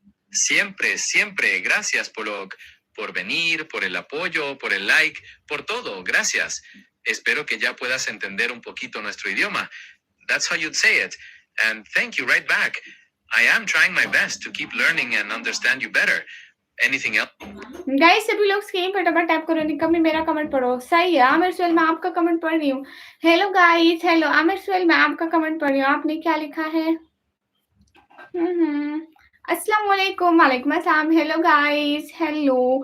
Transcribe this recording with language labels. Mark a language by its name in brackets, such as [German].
[Spanish] Siempre, siempre, gracias por venir, por el apoyo, por el like, por todo, gracias. Espero que ya puedas entender un poquito nuestro idioma. [English] That's how you'd say it. And thank you right back. I am trying my best to keep learning and understand you better. Anything else? [Hindi] Guys सभी लोग screen पर double tap करो, निकम्मी मेरा comment पढ़ो। सही है, आमिर सुहेल मैं आपका कमेंट पढ़ रही हूँ। Hello guys, hello Aamir Suhail मैं आपका कमेंट पढ़ रही हूँ। आपने क्या लिखा है? अस्सलाम वालेकुम, वालेकुम अस्सलाम। Hello guys, hello.